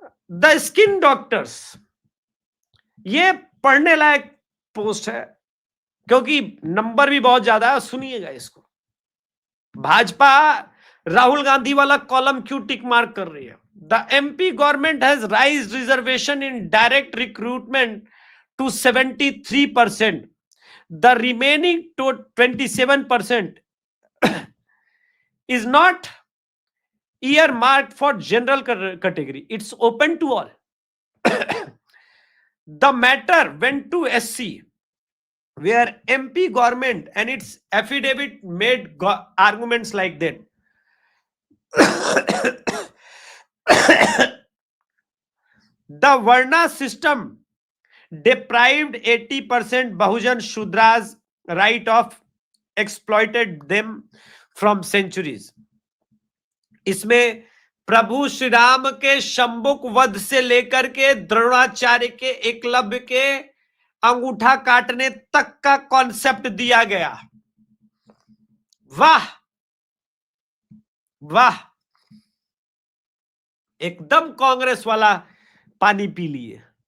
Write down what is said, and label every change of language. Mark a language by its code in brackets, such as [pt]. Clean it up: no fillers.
[hi] The skin doctors, ये पढ़ने लायक post है क्योंकि नंबर भी बहुत ज्यादा है। सुनिएगा इसको। भाजपा राहुल गांधी वाला कॉलम क्यों टिक मार्क कर रही है? [en] The MP government has raised reservation in direct recruitment to 73%. The remaining to 27% is not earmarked for general category. It's open to all. The matter went to SC, where MP government and its affidavit made arguments like that. The Varna system deprived 80% Bahujan Shudras right of exploited them from centuries. [hi] इसमें प्रभु श्री राम के शंबुक वध से लेकर के द्रोणाचार्य के एकलव्य के अंगूठा काटने तक का कॉन्सेप्ट दिया गया। वाह वाह, एकदम कांग्रेस वाला पानी पी लिए।